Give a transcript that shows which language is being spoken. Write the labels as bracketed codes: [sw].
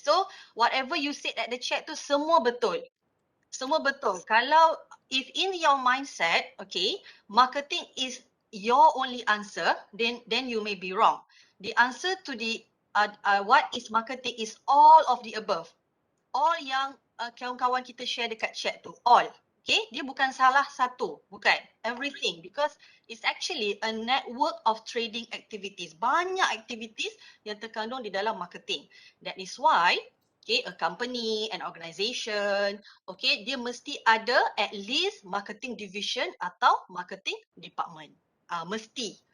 [en] So, whatever you said at the chat [ms] tu semua betul. Semua betul. Kalau [en] if in your mindset, okay, marketing is your only answer, then you may be wrong. The answer to the what is marketing is all of the above. [ms] All yang kawan-kawan kita share dekat chat tu, all. Okay, dia bukan salah satu, bukan. [en] Everything, because it's actually a network of trading activities. [ms] Banyak activities yang terkandung di dalam marketing. [en] That is why okay, a company, an organisation, okay, [ms] dia mesti ada [en] at least marketing division atau marketing department. [ms] Mesti.